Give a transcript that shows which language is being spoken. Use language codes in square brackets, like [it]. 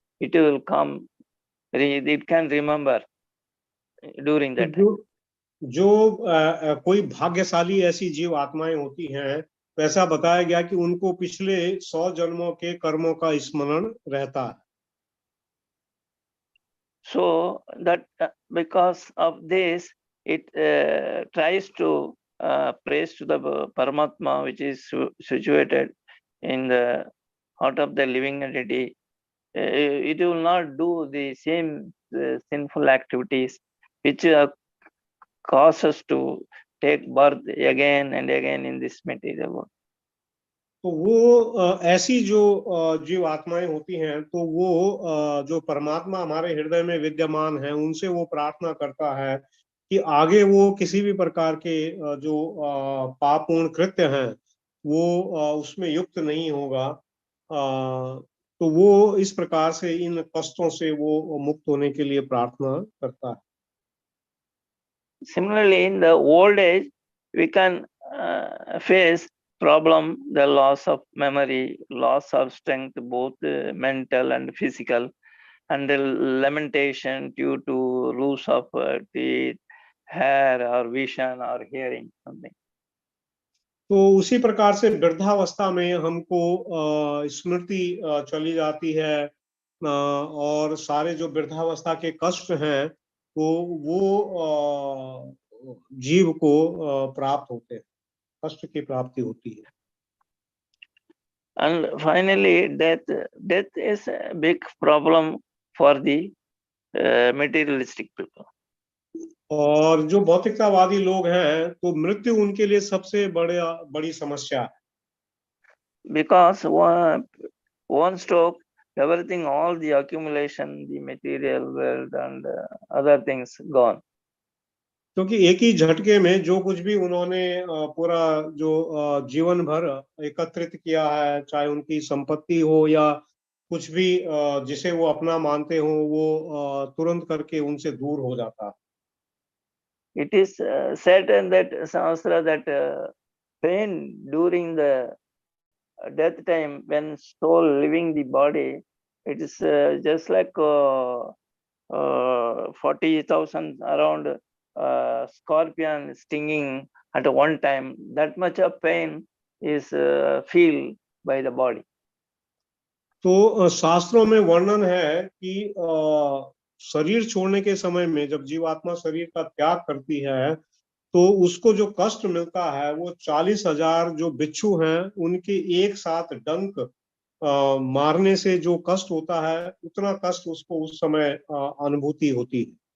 [en] It will come, it can remember during that time. [hi] जो कोई भाग्यशाली ऐसी जीव आत्माएं होती हैं, तो ऐसा बताया गया कि उनको पिछले 100 जन्मों के कर्मों का स्मरण रहता है. [en] So that because of this, it tries to praise to the Paramatma, which is situated in the heart of the living entity. It will not do the same sinful activities which cause us to take birth again and again in this material world. [hi] तो वो ऐसी जो जीव आत्माएं होती हैं, तो वो जो परमात्मा हमारे हृदय में विद्यमान है, उनसे वो प्रार्थना करता है कि आगे वो किसी भी प्रकार के जो पापपूर्ण कृत्य हैं वो उसमें युक्त नहीं होगा. तो वो इस प्रकार से इन कष्टों से वो मुक्त होने के लिए प्रार्थना करता है. [en] Similarly, in the old age, we can face problem, the loss of memory, loss of strength, both mental and physical, and the lamentation due to loss of teeth, hair, or vision, or hearing something. [hi] तो उसी प्रकार से वृद्धावस्था में हमको स्मृति चली जाती है, और सारे जो वृद्धावस्था के कष्ट हैं तो वो जीव को प्राप्त होते हैं, कष्ट की प्राप्ति होती है. [en] And finally, death is a big problem for the materialistic people. [hi] और जो भौतिकतावादी लोग हैं, तो मृत्यु उनके लिए सबसे बड़ी समस्या है. [en] Because one stroke, everything, all the accumulation, the material world and other things gone. [hi] क्योंकि एक ही झटके में जो कुछ भी उन्होंने पूरा जो जीवन भर एकत्रित किया है, चाहे उनकी संपत्ति हो या कुछ भी जिसे वो अपना मानते हो वो तुरंत करके उनसे दूर हो जाता है। [en] It is said in that Shastra that pain during the death time, when soul leaving the body, it is just like 40,000 around scorpion stinging at one time. That much of pain is feel by the body. [hi] तो शास्त्रों में वर्णन है कि शरीर छोड़ने के समय में जब जीवात्मा शरीर का त्याग करती है तो उसको जो कष्ट मिलता है वो 40,000 जो बिच्छू हैं उनके एक साथ डंक मारने से जो कष्ट होता है उतना कष्ट उसको उस समय अनुभूति होती है।